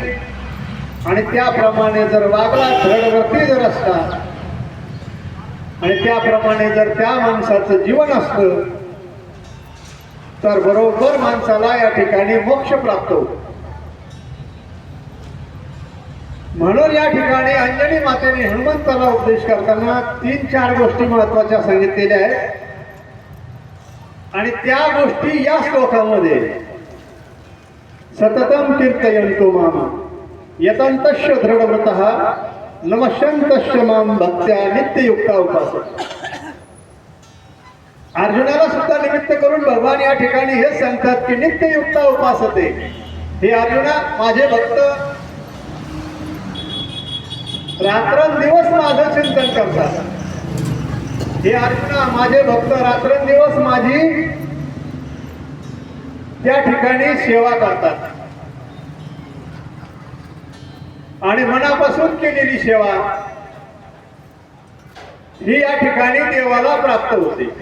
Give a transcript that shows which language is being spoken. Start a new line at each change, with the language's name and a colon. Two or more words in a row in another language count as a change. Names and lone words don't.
Marathi: आणि त्याप्रमाणे जर वागला, दृढव्रती जर असला आणि त्याप्रमाणे जर त्या माणसाचं जीवन असतं तर बरोबर माणसाला या ठिकाणी मोक्ष प्राप्त होतो. म्हणून या ठिकाणी अंजनी मातेने हनुमंताला उपदेश करताना 3-4 गोष्टी महत्वाच्या सांगितलेल्या आहेत आणि त्या गोष्टी या श्लोकामध्ये
Sanskrit: सततम कीर्तयन्तो माम यतन्तश्च दृढव्रतः नमस्यन्तश्च माम भक्त्या नित्ययुक्ता उपासते.
Marathi: अर्जुनाला सुद्धा निमित्त करून भगवान या ठिकाणी हेच सांगतात की
Sanskrit: नित्ययुक्ता उपासते.
Marathi: हे अर्जुना, माझे भक्त रात्रंदिवस माझं चिंतन करतात. हे अर्जुना, माझे भक्त रात्रंदिवस माझी त्या ठिकाणी सेवा करतात आणि मनापासून केलेली सेवा ही या ठिकाणी देवाला प्राप्त होते.